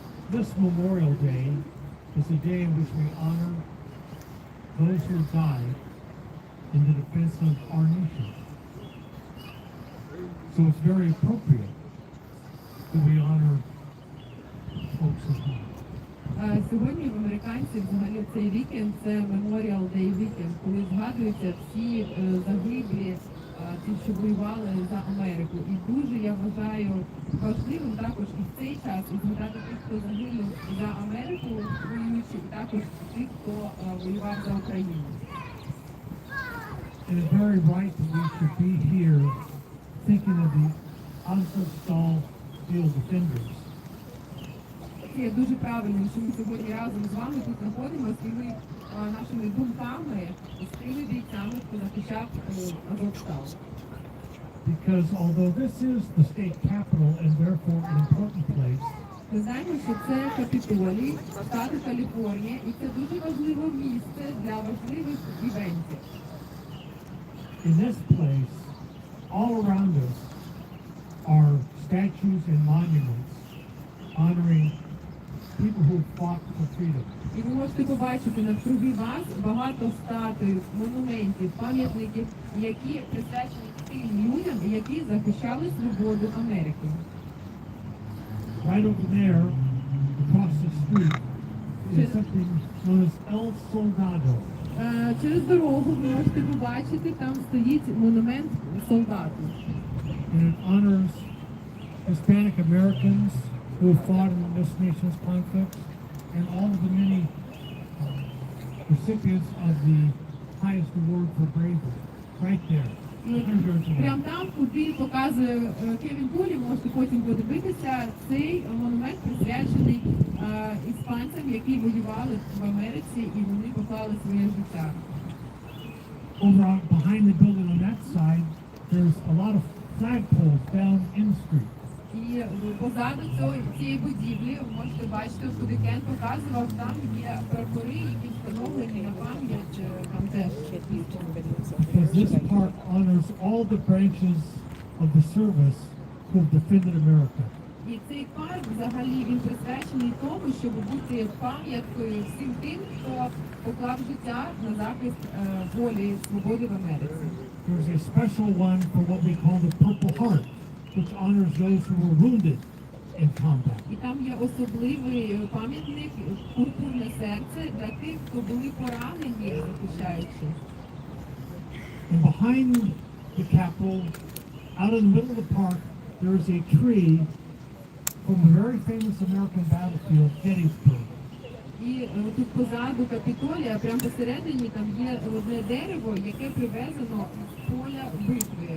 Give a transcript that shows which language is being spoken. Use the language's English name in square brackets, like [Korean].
[English] This Memorial Day is a day in which we honor those who died in the defense of our nation. So it's very appropriate that we honor folks who died. [Ukrainian] Сьогодні в американців взагалі цей вікенд це Memorial Day Weekend, коли згадуються всі загиблі, ті, що воювали за Америку. І дуже я вважаю важливим також і в цей час і згадати тих, хто загинув за Америку воюючи, і також тих, хто воював за Україну. [English] It is very right that we should be here thinking of the Azovstal field defenders. [Ukrainian] Це дуже правильно, що ми сьогодні разом з вами тут знаходимося і ми нашими думками з тими бійцями, хто захищав Азовстал. [English] Because although this is the state capital and therefore an important place, [Ukrainian] Ми знаємо, що це Капітолій, штату Каліфорнія, і це дуже важливе місце для важливих івентів. [English] in this place, all around us, are statues and monuments honoring people who fought for freedom. [Ukrainian] І ви можете побачити навкруги вас багато статуй, монументів, пам'ятників, які присвячені тим людям, які захищали свободу Америки. [English] Right over there, across the street, is something known as El Soldado. [Ukrainian] Через дорогу ви можете побачити, там стоїть монумент солдату. [English] And it honors Hispanic Americans who fought in this nation's conflict and all of the many recipients of the highest award for bravery. Right there. [Ukrainian] Прямо там, куди показує Кевін Кулі, можете потім подивитися, цей монумент присвячений іспанцям, які воювали в Америці і вони поклали своє життя. [English] Over behind the building on that side, there's a lot of flagpoles down in the street. [Ukrainian] І позаду цієї будівлі, ви можете бачити, куди Кен показував, там є прапори, які встановлені на пам'ять, там теж [English] Because this park honors all the branches of the service who have defended America. [Ukrainian] І цей парк взагалі він присвячений тому, щоб бути пам'яткою всім тим, хто поклав життя на захист волі і свободи в Америці. [English] There's a special one for what we call the Purple Heart, which honors those who were wounded in combat. [Ukrainian] І там є особливий пам'ятник «Пурпурне серце» для тих, хто були поранені, захищаючи. [English] And behind the Capitol, out in the middle of the park, there is a tree from a very famous American battlefield, Gettysburg. [Ukrainian] І тут позаду Капітолія, прямо посередині, там є одне дерево, яке привезено з поля битви.